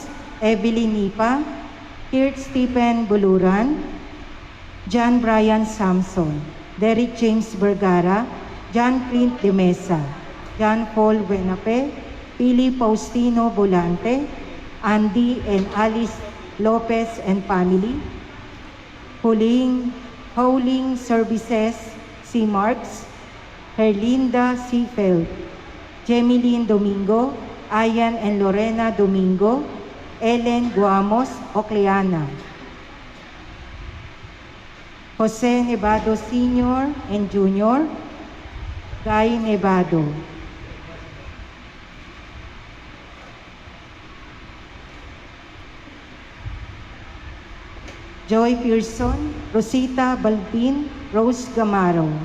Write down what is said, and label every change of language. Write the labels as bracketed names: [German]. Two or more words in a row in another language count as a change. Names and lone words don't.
[English] Evelyn Nipa, Kirt Stephen Buluran, John Brian Samson, Derek James Vergara, John Clint de Mesa, John Paul Buenape, Pili Faustino Volante, Andy and Alice Lopez and family, Howling Services, C. Marks, Herlinda Seafeld, Jemiline Domingo, Ayan and Lorena Domingo, Ellen Guamos Ocleana, Jose Nevado Sr. and Jr., Guy Nevado, Joy Pearson, Rosita Balbin, Rose Gamaro.